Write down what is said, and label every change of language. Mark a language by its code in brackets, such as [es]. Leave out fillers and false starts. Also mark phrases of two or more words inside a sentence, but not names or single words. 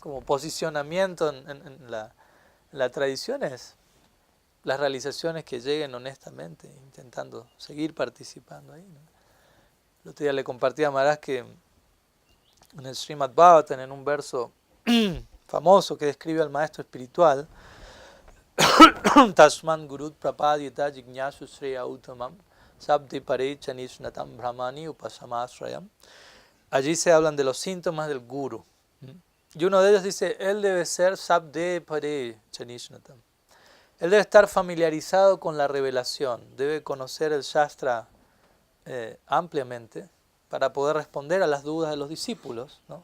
[es] Como posicionamiento en la tradición es las realizaciones que lleguen honestamente, intentando seguir participando ahí, ¿no? El otro día le compartí a Maharaj que en el Srimad Bhagavatam, en un verso famoso que describe al maestro espiritual, [sa] Tasman Gurut Prapadyata Jignasu Sreya Uttamam Sabdi Pare Chanishnatam Brahmani Upasamasrayam. [es] Allí se hablan de los síntomas del guru. Y uno de ellos dice, él debe ser [sa] Sabde Pare Chanishnatam. [es] Él debe estar familiarizado con la revelación, debe conocer el Shastra ampliamente para poder responder a las dudas de los discípulos, ¿no?